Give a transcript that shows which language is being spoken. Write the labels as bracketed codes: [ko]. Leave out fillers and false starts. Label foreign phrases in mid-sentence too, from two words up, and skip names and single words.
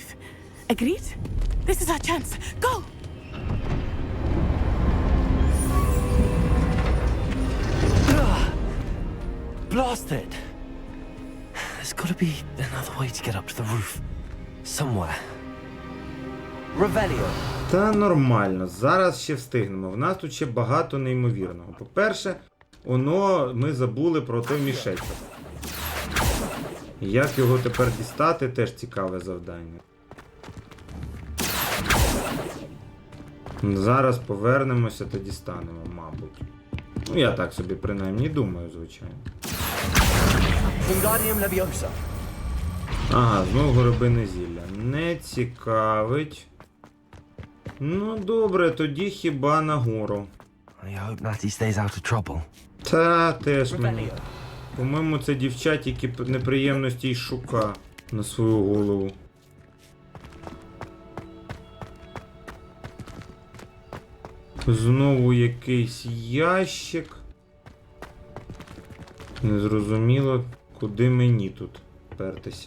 [en] Agreed? This is our chance. Go! Blast it! There's gotta be another way to get up to the roof. Somewhere. Revelio. [uk] Та нормально, зараз ще встигнемо. В нас тут ще багато неймовірного. По-перше, ми забули про той мішечок. Як його тепер дістати, теж цікаве завдання. Зараз повернемося та дістанемо, мабуть. Ну, я так собі принаймні думаю, звичайно. Ага, знову горобине зілля. Не цікавить. Ну, добре, тоді хіба нагору. [en] I hope Natty stays out of trouble. [uk] Та, теж мені. По-моєму, це дівчат, які неприємності й шука на свою голову. Знову якийсь ящик. Незрозуміло, куди мені тут пертися.